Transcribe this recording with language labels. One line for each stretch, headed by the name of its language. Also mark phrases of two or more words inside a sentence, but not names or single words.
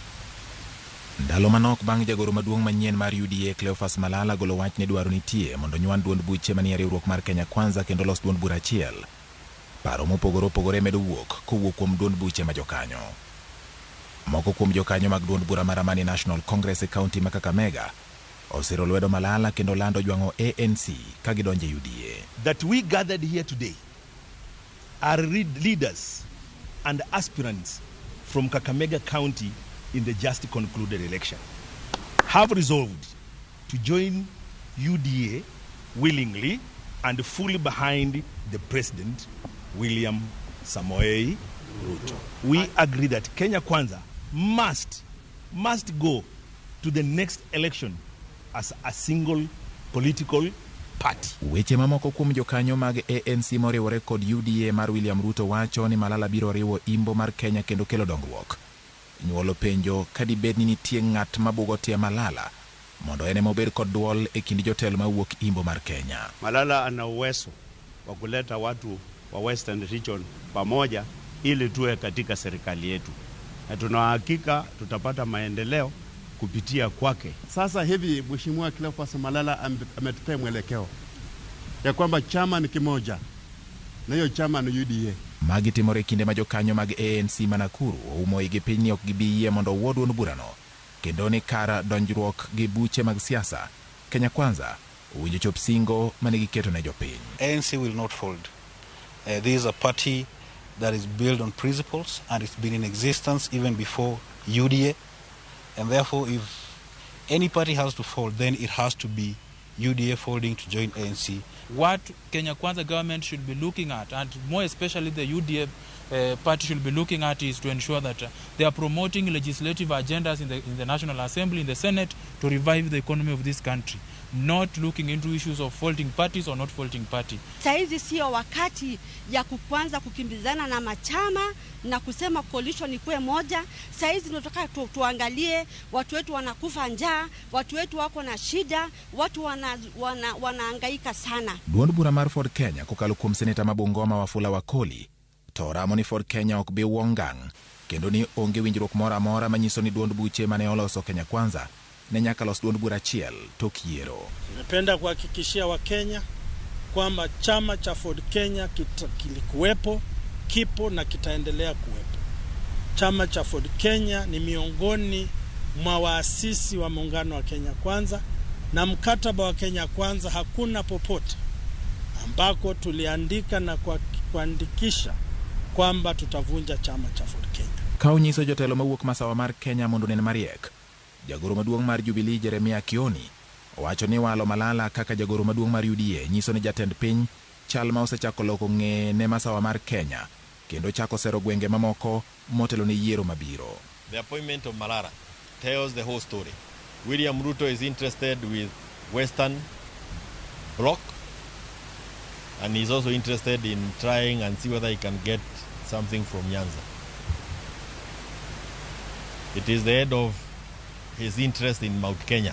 Luo (Kenya and Tanzania): Ndalo manok bang' jagoro maduong' manyien mar UDA Cleophas Malala golo wach ne dwaro nitie mondo nywan duond buche manie riwruok mar Kenya Kwanza kendo los duond bura achiel. Paro mopogore medo wuok kowuok kuom duond buche ma jokanyo. Moko kuom jokanyo mag duond bura mar Manyien National Congress e county ma Kakamega osiro lwedo Malala kendo lando jwango ANC ka gidonje UDA.
English: That we gathered here today are leaders and aspirants from Kakamega County in the just concluded election have resolved to join UDA willingly and fully behind the President William Samoei Ruto. We agree that Kenya Kwanza must go to the next election as a single political party.
Luo (Kenya and Tanzania): Weche mamoko kuom jokanyo mag ANC moriwore kod UDA mar William Ruto wacho ni Malala biro riwo imbo mar Kenya kendo kelo dongruok. Nyuolo penjo kadibed ni nitie ng'at mabugo tie Malala mondo ene mober kod duol e kind jotelo mawuok imbo mar Kenya.
Swahili: Malala ana uwezo wa kuleta watu wa Western Region pamoja ili tuwe katika serikali yetu. Na tunahakika tutapata maendeleo kupitia kwake. Sasa hivi Mheshimiwa Cleophas Malala ametupea mwelekeo ya kwamba chama ni kimoja na hiyo chama ni UDA.
Luo (Kenya and Tanzania): Magi timore kinde ma jokanyo mag ANC Nakuru umo igi piny ni ok gibiyie mondo wuo duond burano kendo ni kara donjruok gi buche mag siasa Kenya Kwanza winjo chop singo mane giketo ne jopiny.
English: ANC will not fold. This is a party that is built on principles and it's been in existence even before UDA. And therefore, if any party has to fold, then it has to be UDA folding to join ANC. What Kenya Kwanza government should be looking at, and more especially the UDA party should be looking at, is to ensure that they are promoting legislative agendas in the National Assembly, in the Senate, to revive the economy of this country. Not looking into issues of faulting parties or not faulting party.
Swahili: Saizi sio wakati ya kuanza kukimbizana na machama na kusema coalition ikuwe moja. Saizi tunataka tuangalie watu wetu wanakufa njaa, watu wetu wako na shida, watu wanahangaika sana.
Luo (Kenya and Tanzania): Duond bura mar Ford Kenya kokalo kuom seneta mabungoma Wafula Wakoli to ramo ni Ford Kenya ok bi wongang kendo ni onge winjruok moro amora manyiso ni duond buche mane oloso Kenya Kwanza ne nyaka los duond bura achiel tok yiero.
Swahili: Napenda kuhakikishia Wakenya kwamba chama cha Ford Kenya kilikuwepo, kipo na kitaendelea kuwepo. Chama cha Ford Kenya ni miongoni mwa waasisi wa muungano wa Kenya Kwanza, na mkataba wa Kenya Kwanza hakuna popote ambako tuliandika na kuandikisha kwamba tutavunja chama cha Ford Kenya.
Luo (Kenya and Tanzania): Kaunyiso jotelo mawuok masawa mar Kenya mondo nen mariek. Jagoro maduong' mar Jubilee Jeremia Kioni owacho ni walo Malala kaka jagoro maduong' mar UDA nyiso ni jatend piny chal ma osechako loko ng'e ne masawa mar Kenya kendo chako sero gwenge mamoko motelo ni yiero mabiro.
English: The appointment of Malala tells the whole story. William Ruto is interested with Western Bloc, and he's also interested in trying and see whether he can get something from Nyanza. It is the head of his interest in Mount Kenya.